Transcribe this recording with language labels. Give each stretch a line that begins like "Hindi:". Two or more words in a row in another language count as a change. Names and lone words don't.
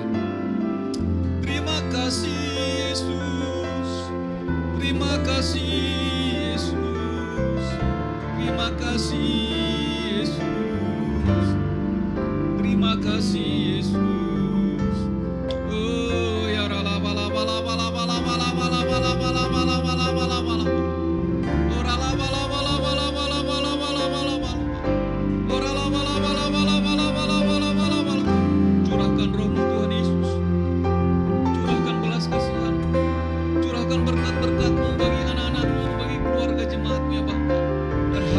Indonesian: Terima kasih Yesus. Terima kasih Yesus. Terima kasih Yesus. Terima kasih Yesus. Oh ya rala bala bala bala bala bala bala bala bala bala bala bala bala. Oh rala bala bala bala bala bala bala bala bala. Oh rala bala bala bala bala bala bala bala bala. Curahkan roh-Mu Tuhan Yesus. Curahkan belas kasihan-Mu. Curahkan berkat-berkat-Mu bagi anak-anak-Mu, bagi keluarga jemaat-Mu ya Bapa.